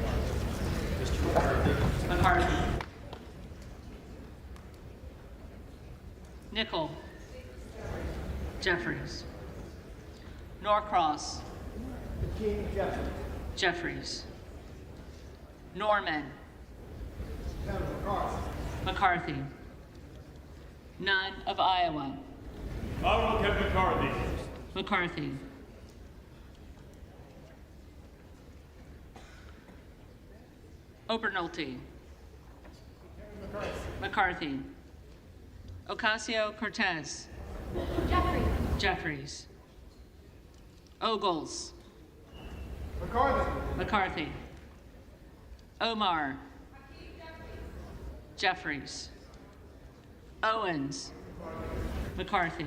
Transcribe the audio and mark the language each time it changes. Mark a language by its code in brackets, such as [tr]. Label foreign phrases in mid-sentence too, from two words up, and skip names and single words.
[en] McCarthy. Nickel. Jeffries. Norcross. Hakeem Jeffries. Jeffries. Norman. Kevin McCarthy. McCarthy. None of Iowa. Honorable Kevin McCarthy. McCarthy. Obernolte. McCarthy. Ocasio-Cortez. Jeffries. Jeffries. Ogles. McCarthy. McCarthy. Omar. Jeffries. Owens. McCarthy.